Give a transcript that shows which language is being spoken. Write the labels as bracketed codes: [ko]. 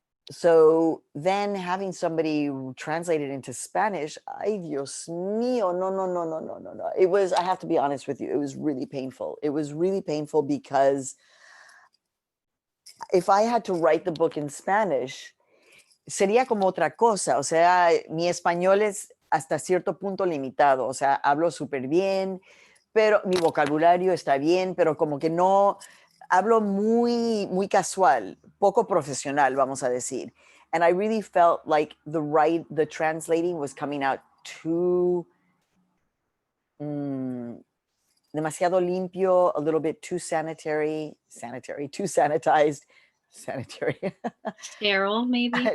[en] So then having somebody translate it into Spanish, [es] ay Dios mío, no, no, no, no, no, no, no. [en] It was, I have to be honest with you, it was really painful. It was really painful because if I had to write the book in Spanish, [es] sería como otra cosa. O sea, mi español es hasta cierto punto limitado. O sea, hablo súper bien, pero mi vocabulario está bien, pero como que no, hablo muy casual, poco profesional, vamos a decir. [en] And I really felt like the translating was coming out too, [es] demasiado limpio, [en] a little bit too too sanitized, sanitary. Sterile, maybe.